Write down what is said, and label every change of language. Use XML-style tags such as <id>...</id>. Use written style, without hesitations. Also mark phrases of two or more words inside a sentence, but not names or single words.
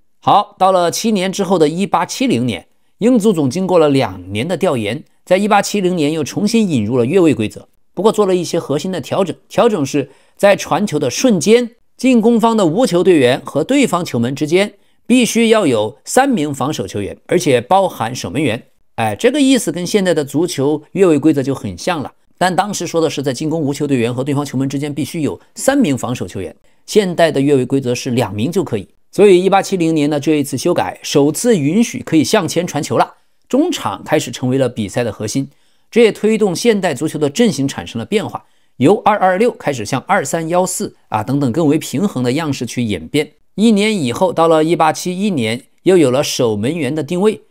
<zh>好，到了7年之後的1870年，英足總經過了2年的調研，在1870年又重新引入了越位規則，不過做了一些核心的調整。調整是在傳球的瞬間，進攻方的無球队員和對方球門之間必須要有3名防守球员，而且包含守門員。這個意思跟現在的足球越位規則就很像了，但當時說的是在進攻无球队员和对方球门之间必須有3名防守球员，現代的越位規則是2名就可以。所以1870年的這一次修改，首次允許可以向前傳球了，中場開始成為了比賽的核心。這也推動現代足球的陣型產生了變化，由2-2-6開始向2-3-1-4等等更為平衡的樣式去演變。1年以後，到了1871年，又有了守門員的定位。</zh>